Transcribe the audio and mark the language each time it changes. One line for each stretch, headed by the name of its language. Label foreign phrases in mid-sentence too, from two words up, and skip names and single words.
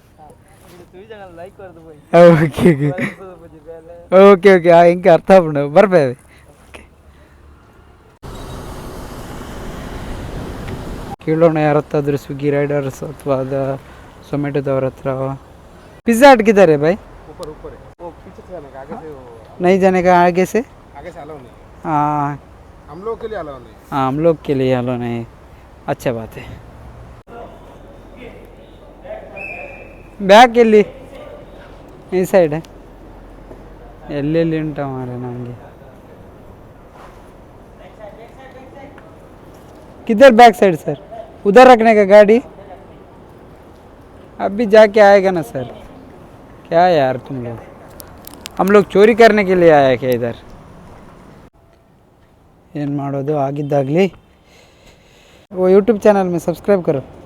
Kannada: ಓಕೆ ಓಕೆ ಓಕೆ ಹಿಂಗೆ ಅರ್ಥ ಆಗ್ಬಿಡು ಬರ್ಬೇವೆ. ಕೇಳೋಣ ಯಾರತ್ತಾದರೂ ಸ್ವಿಗ್ಗಿ ರೈಡರ್ಸ್ ಅಥವಾ ಝೊಮ್ಯಾಟೋದವ್ರ ಹತ್ರ. ಪಿಜ್ಜಾ ಹಟ್ಗಿದ್ದಾರೆ ಬಾಯ್?
Hindi: नहीं जाने का आगे से अलाउ नहीं. हाँ हम लोग के लिए अलाउ नहीं. हाँ हम लोग के लिए अलाउ नहीं. अच्छा बात है.
Kannada: ಬ್ಯಾಗ್ ಎಲ್ಲಿ? ಈ ಸೈಡ್ ಎಲ್ಲೆಲ್ಲಿ ಉಂಟ ಮಾರೆ ನಮಗೆ.
Hindi: किधर बैक साइड सर? उधर रखने का गाड़ी. अभी जाके आएगा ना सर. क्या यार तुम लोग, हम लोग चोरी करने के लिए आया क्या इधर?
Kannada: ಏನು ಮಾಡೋದು ಆಗಿದ್ದಾಗಲಿ.
Hindi: वो यूट्यूब चैनल में सब्सक्राइब करो.